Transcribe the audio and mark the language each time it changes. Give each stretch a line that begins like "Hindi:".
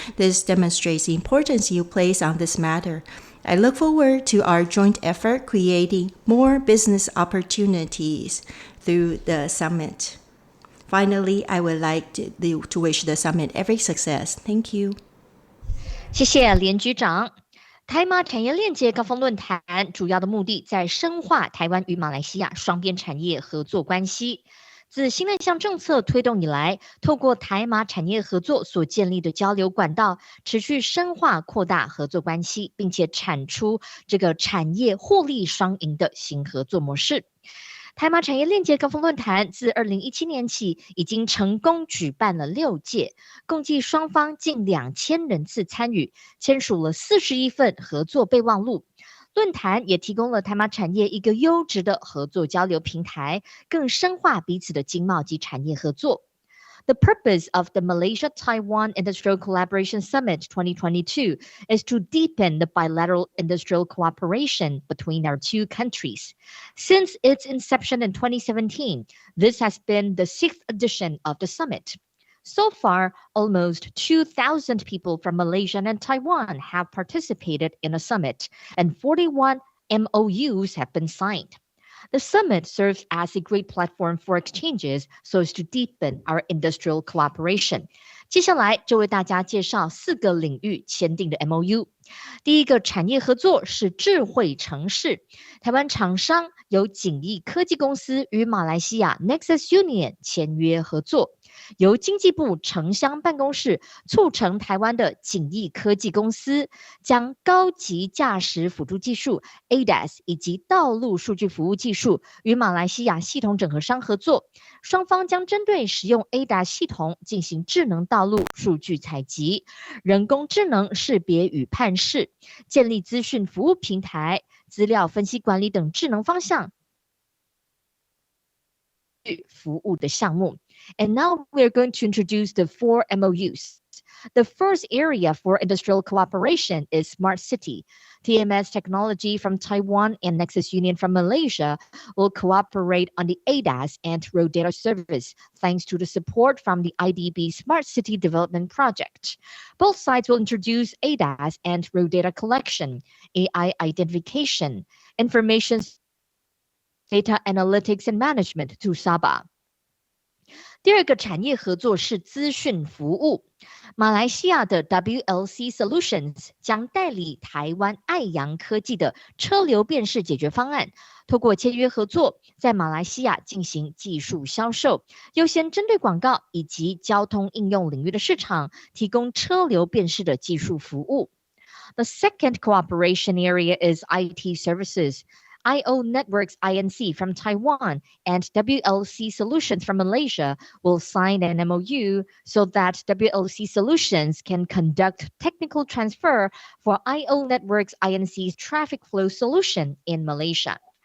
English: This demonstrates the importance you place on this matter. I look forward to our joint effort creating more business opportunities through the summit. Finally, I would like to wish the summit every success. Thank you.
Chinese: 谢谢连局长。台马产业链结高峰论坛主要的目的在深化台湾与马来西亚双边产业合作关系。自新南向政策推动以来，透过台马产业合作所建立的交流管道，持续深化扩大合作关系，并且产出这个产业获利双赢的新合作模式。台马产业链结高峰论坛自2017年起已经成功举办了6届，共计双方近2000人次参与，签署了41份合作备忘录。论坛也提供了台马产业一个优质的合作交流平台，更深化彼此的经贸及产业合作。
English: The purpose of the Malaysia-Taiwan Industrial Collaboration Summit 2022 is to deepen the bilateral industrial cooperation between our two countries. Since its inception in 2017, this has been the 6th edition of the summit. So far, almost 2,000 people from Malaysia and Taiwan have participated in the summit, and 41 MOUs have been signed. The summit serves as a great platform for exchanges so as to deepen our industrial cooperation.
Chinese: 接下来就为大家介绍4个领域签订的 MOU。第一个产业合作是智慧城市，台湾厂商由景益科技公司与马来西亚 Nexus Union 签约合作，由经济部城乡办公室促成台湾的景益科技公司，将高级驾驶辅助技术 ADAS 以及道路数据服务技术与马来西亚系统整合商合作，双方将针对使用 ADAS 系统进行智能道路数据采集、人工智能识别与判识、建立资讯服务平台、资料分析管理等智能方向服务的项目。
English: And now we're going to introduce the 4 MOUs. The first area for industrial cooperation is Smart City. TMS Technology from Taiwan and Nexus Union from Malaysia will cooperate on the ADAS and road data service, thanks to the support from the IDB Smart City Development Project. Both sides will introduce ADAS and road data collection, AI identification, information data analytics and management to Sabah.
Chinese: 第二个产业合作是资讯服务。马来西亚的 WLC Solutions 将代理台湾爱扬科技的车流辨识解决方案，透过签约合作，在马来西亚进行技术销售，优先针对广告以及交通应用领域的市场，提供车流辨识的技术服务。
English: The second cooperation area is IT services. IO Networks Inc. from Taiwan and WLC Solutions from Malaysia will sign an MOU so that WLC Solutions can conduct technical transfer for IO Networks Inc's traffic flow solution in Malaysia.